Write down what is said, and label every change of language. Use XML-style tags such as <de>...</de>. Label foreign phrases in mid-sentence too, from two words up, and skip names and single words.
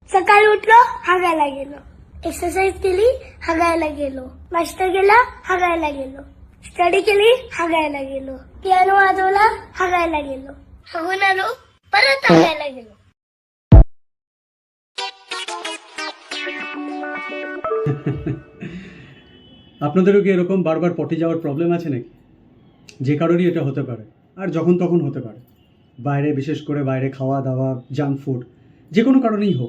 <mr>सकाळी उठलो हागायला गेलो, एक्सरसाइज केली हागायला गेलो, नाश्ता केला हागायला गेलो, स्टडी केली हागायला गेलो, पियानो वाजवला हागायला गेलो, हागून आलो परत हागायला गेलो।</mr> <bn>আপনাদেরও কি এরকম বারবার পটি যাওয়ার প্রবলেম আছে নাকি? যে কারণেই এটা হতে পারে, আর যখন তখন হতে পারে, বাইরে বিশেষ করে বাইরে খাওয়া দাওয়া,</bn> <en>junk food,</en> <bn>যে কোনো কারণেই হোক।</bn>